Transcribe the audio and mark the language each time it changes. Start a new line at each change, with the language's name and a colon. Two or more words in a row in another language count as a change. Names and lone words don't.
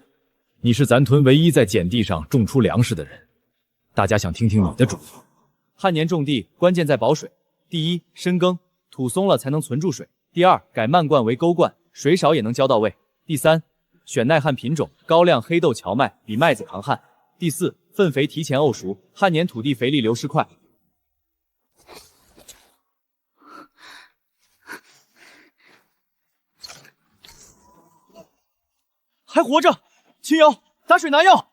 Chinese: 你是咱屯唯一在鹼地上種出糧食的人，大家想聽聽你的主意。旱年種地關鍵在保水，第一，深耕，土鬆了才能存住水；第二，改漫灌為溝灌，水少也能澆到位；第三，選耐旱品種，高粱、黑豆、蕎麥比麥子抗旱；第四，糞肥提前沤熟，旱年土地肥力流失快。还活着！青瑶，打水拿药，